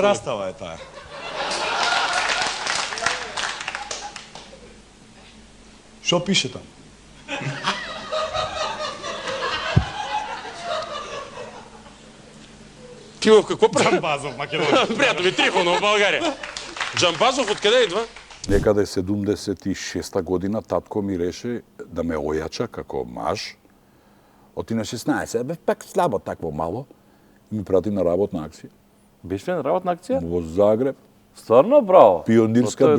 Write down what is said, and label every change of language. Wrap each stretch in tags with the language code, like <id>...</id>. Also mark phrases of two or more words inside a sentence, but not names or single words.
<bg>Крастава е тая. Шо пише там? Ти в какво прави? Джамбазов, Македонија. Приятели, Трифонов в България. Джамбазов откъде идва?</bg> <mk>Некаде 76-та година татко ми реше да ме ојача како маж. Оти на 16, бе пак слабо такво мало. И ми прати на работна акција Беше на работна акција? во Загреб. Стварно, браво. Пионирска Тоа е</mk>